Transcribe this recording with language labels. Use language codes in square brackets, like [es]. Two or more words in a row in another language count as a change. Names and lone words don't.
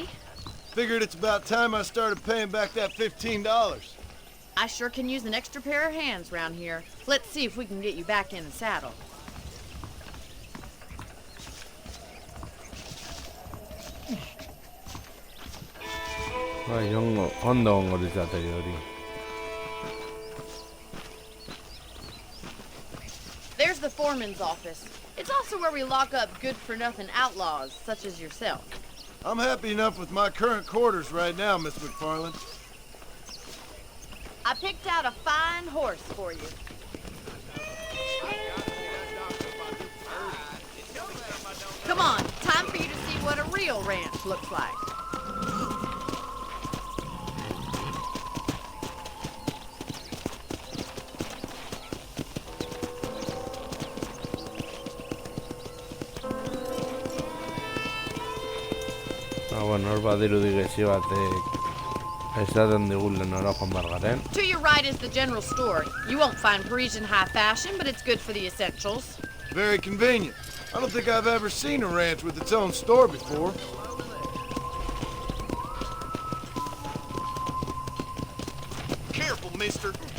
[en] Figured it's about time I started paying back that $15. I sure can use an extra pair of hands round here. Let's see if we can get you back in the saddle. [eu] Ondo ongo litzateke hori. [en] There's the foreman's office. It's also where we lock up good-for-nothing outlaws, such as yourself. I'm happy enough with my current quarters right now, Miss McFarland. I picked out a fine horse for you. Come on, time for you to see what a real ranch looks like. [eu] Bueno, hor badirudi gezi batek esaten digun lehenora joan behar garen. [en] To your right is the general store. You won't find Parisian high fashion, but it's good for the essentials. Very convenient. I don't think I've ever seen a ranch with its own store before. Careful, mister.